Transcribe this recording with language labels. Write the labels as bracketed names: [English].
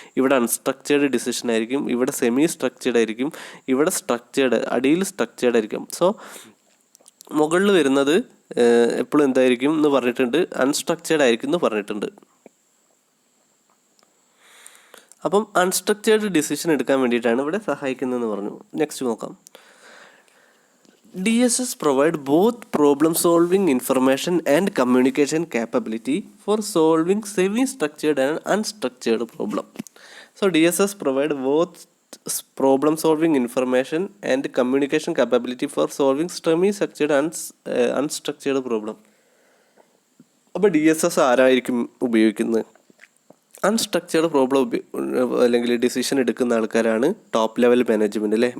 [Malayalam] ഇവിടെ unstructured decision ആയിരിക്കും, ഇവിടെ സെമി സ്ട്രക്ചേർഡ് ആയിരിക്കും, ഇവിടെ സ്ട്രക്ചേർഡ്, അടിയിൽ സ്ട്രക്ചേർഡ് ആയിരിക്കും. സോ മുകളിൽ വരുന്നത് എപ്പോഴും എന്തായിരിക്കും എന്ന് പറഞ്ഞിട്ടുണ്ട്, അൺസ്ട്രക്ചേർഡ് ആയിരിക്കും എന്ന് പറഞ്ഞിട്ടുണ്ട്. അപ്പം അൺസ്ട്രക്ചേർഡ് ഡിസിഷൻ എടുക്കാൻ വേണ്ടിയിട്ടാണ് ഇവിടെ സഹായിക്കുന്നതെന്ന് പറഞ്ഞു. നെക്സ്റ്റ് നോക്കാം. [English] DSS provide both problem solving information and communication capability for solving semi-structured and unstructured problem. So DSS provide both problem solving information and communication capability for solving semi-structured and unstructured problem. [Malayalam] അപ്പോൾ DSS ആരായിരിക്കും ഉപയോഗിക്കുന്നത്? Unstructured problem അല്ലെങ്കിൽ decision എടുക്കുന്ന ആൾക്കാരാണ് top level management അല്ലേ.